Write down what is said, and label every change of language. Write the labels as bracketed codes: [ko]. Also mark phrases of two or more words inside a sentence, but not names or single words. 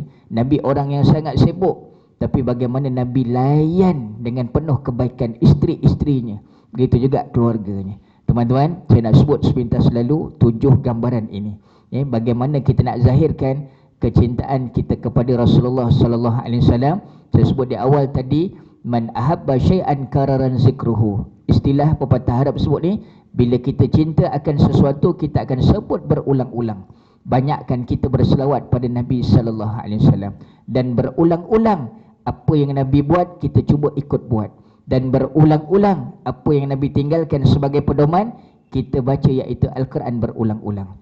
[ms] Nabi orang yang sangat sibuk, tapi bagaimana Nabi layan dengan penuh kebaikan isteri-isterinya, begitu juga keluarganya. Teman-teman, saya nak sebut sepintas lalu 7 gambaran ini. Bagaimana kita nak zahirkan kecintaan kita kepada Rasulullah [ar] sallallahu alaihi wasallam. [ms] Saya sebut di awal tadi, [ar] man ahabba syai'an kararan zikruhu. [ms] Istilah pepatah Arab sebut ni, bila kita cinta akan sesuatu, kita akan sebut berulang-ulang. Banyakkan kita berselawat pada Nabi [ar] sallallahu alaihi wasallam, [ms] dan berulang-ulang apa yang Nabi buat kita cuba ikut buat, dan berulang-ulang apa yang Nabi tinggalkan sebagai pedoman kita baca, iaitu Al-Quran berulang-ulang.